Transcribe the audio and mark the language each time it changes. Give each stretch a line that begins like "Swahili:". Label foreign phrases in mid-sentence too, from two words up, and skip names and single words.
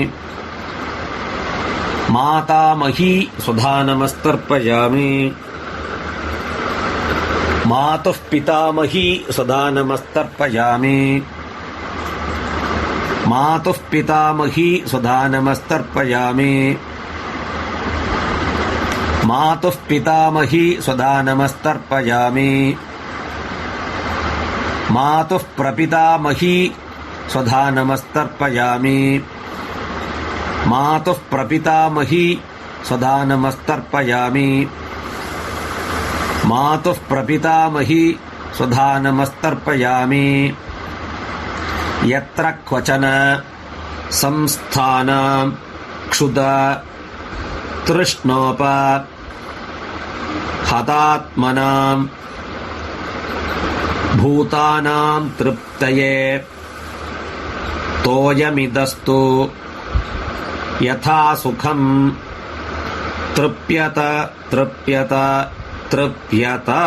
Sanskrit: मातामही स्वधा नमस्तर्पयामि मातुः पितामही स्वधा नमस्तर्पयामि मातुः पितामही स्वधा नमस्तर्पयामि मातुः पितामही स्वधा नमस्तर्पयामि मातुः प्रपितामही സ്വധാനമസ്തർപ്പയാമി. മാതുഃ പ്രപിതാമഹി സ്വധാനമസ്തർപ്പയാമി. മാതുഃ പ്രപിതാമഹി സ്വധാനമസ്തർപ്പയാമി. യത്ര ക്വചന സംസ്ഥാനം ക്ഷുത തൃഷ്ണോപ ഹതാത്മനാം ഭൂതാനാം തൃപ്തയേ തോയമിദസ്തു യഥാ സുഖം തൃപ്യത തൃപ്യത തൃപ്യത.